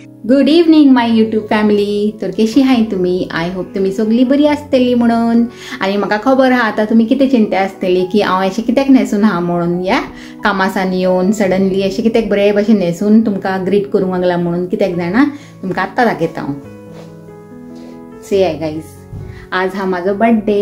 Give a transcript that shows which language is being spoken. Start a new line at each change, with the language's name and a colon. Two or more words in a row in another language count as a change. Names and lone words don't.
English: Good evening my YouTube family.
Konkani: तर कशी आहे तुम्ही?
English: I hope
Konkani: तुम्ही सगळी बरी आसतली म्हणून. आणि म्हाका खबर आहा आता तुम्ही किती चिंता आसतली की हांव अशें कित्याक न्हेसून हा म्हणून. या कामासान येवन सडनली अशें कित्याक बरे भशेन न्हेसून तुमकां ग्रीट करूंक लागला म्हणून. कित्याक जाणा तुमकां आत्तां दाखयता हांव.
English: say hi guys,
Konkani: आज हा माझा बर्थडे.